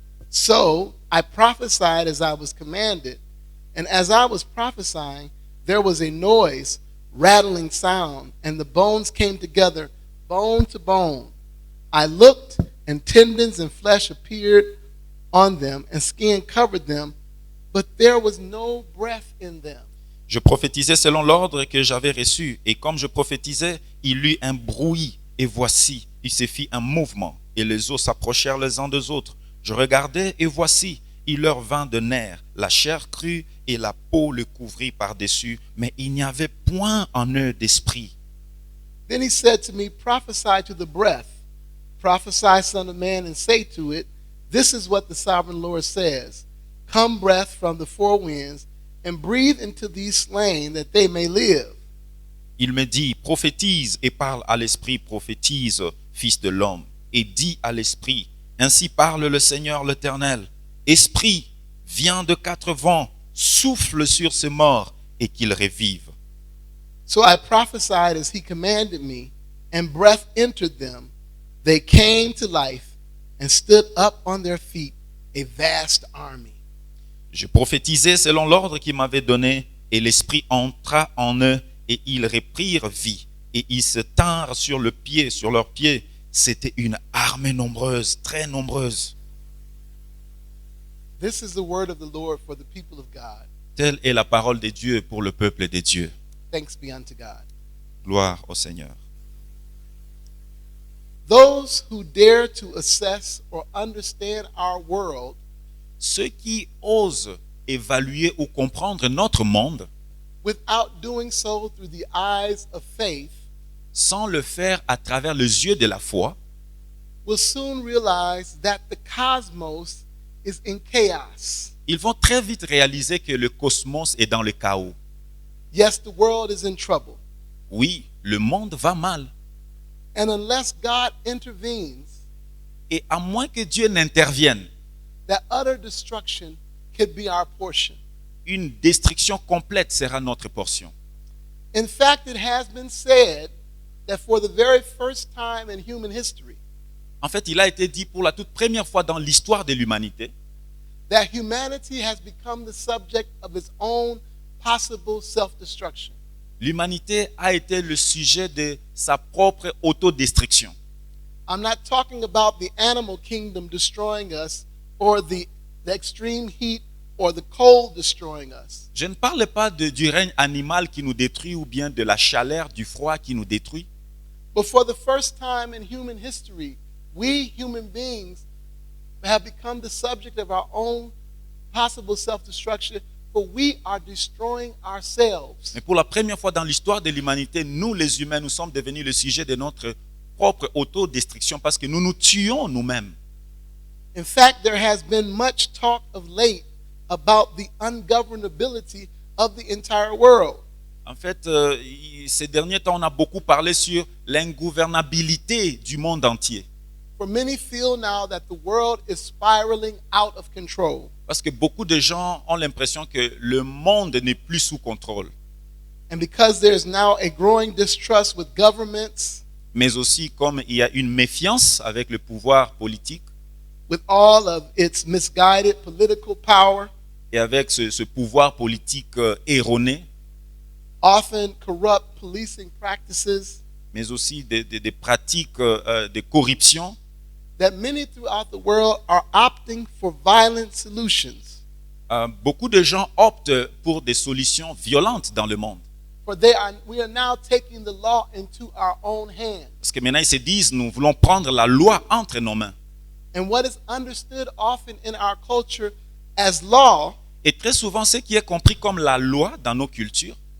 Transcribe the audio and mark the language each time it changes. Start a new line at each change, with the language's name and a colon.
English: So I prophesied as I was commanded, and as I was prophesying, there was a noise, rattling sound, and the bones came together, bone to bone. I looked, and tendons and flesh appeared on them, and skin covered them, but there was no breath in them.
French: Je prophétisais selon l'ordre que j'avais reçu, et comme je prophétisais, il y eut un bruit, et voici, il se fit un mouvement, et les os s'approchèrent les uns des autres. Je regardai, et voici, il leur vint de nerfs, la chair crue, et la peau le couvrit par-dessus, mais il n'y avait point en eux d'esprit.
English: Then he said to me, prophesy to the breath. Prophesy, son of man, and say to it, this is what the sovereign Lord says. Come, breath from the four winds, and breathe into these slain, that they may live.
French: Il me dit, prophétise et parle à l'esprit, prophétise, fils de l'homme, et dis à l'esprit, ainsi parle le Seigneur l'Éternel. Esprit, viens de quatre vents, souffle sur ces morts, et qu'ils revivent.
English: So I prophesied as he commanded me, and breath entered them. They came to life and stood up on their feet, a vast army.
French: Je prophétisais selon l'ordre qu'il m'avait donné, et l'esprit entra en eux, et ils reprirent vie, et ils se tinrent sur leurs pieds. C'était une armée nombreuse, très nombreuse.
English: This is the word of the Lord for the people of God.
French: Telle est la parole de Dieu pour le peuple de Dieu.
English: Thanks be unto God.
French: Gloire au Seigneur.
English: Those who dare to assess or understand our world
French: Ceux qui osent évaluer ou comprendre notre monde
English: without doing so through the eyes of faith
French: sans le faire à travers les yeux de la foi
English: will soon realize that the cosmos is in chaos.
French: ils vont très vite réaliser que le cosmos est dans le chaos.
English: Yes, the world is in trouble.
French: Oui, le monde va mal.
English: And unless God intervenes,
French: Et à moins que Dieu n'intervienne,
English: that utter destruction could be our portion.
French: une destruction complète sera notre portion.
English: In fact, it has been said that for the very first time in human history,
French: En fait, il a été dit pour la toute première fois dans l'histoire de l'humanité
English: that humanity has become the subject of its own possible self-destruction.
French: l'humanité a été le sujet de sa propre autodestruction.
English: I'm not talking about the animal kingdom destroying us or the extreme heat or the cold destroying us.
French: Je ne parle pas du règne animal qui nous détruit ou bien de la chaleur, du froid qui nous détruit.
English: But for the first time in human history, we human beings have become the subject of our own possible self-destruction, for we are destroying ourselves.
French: Mais pour la première fois dans l'histoire de l'humanité, nous les humains, nous sommes devenus le sujet de notre propre autodestruction parce que nous nous tuons nous-mêmes.
English: In fact, there has been much talk of late about the ungovernability of the entire world.
French: En fait, ces derniers temps, on a beaucoup parlé sur l'ingouvernabilité du monde entier.
English: For many feel now that the world is spiraling out of control.
French: Parce que beaucoup de gens ont l'impression que le monde n'est plus sous contrôle.
English: And because there's now a growing distrust with governments,
French: Mais aussi, comme il y a une méfiance avec le pouvoir politique
English: with all of its misguided political power,
French: et avec ce pouvoir politique erroné,
English: often corrupt policing practices,
French: mais aussi des pratiques de corruption,
English: that many throughout the world are opting for violent solutions.
French: beaucoup de gens optent pour des solutions violentes dans le monde.
English: For we are now taking the law into our own hands.
French: Parce que maintenant, ils se disent, nous voulons prendre la loi entre nos mains.
English: And what is understood often in our culture as law
French: Et très souvent, ce qui est compris comme la loi dans nos cultures,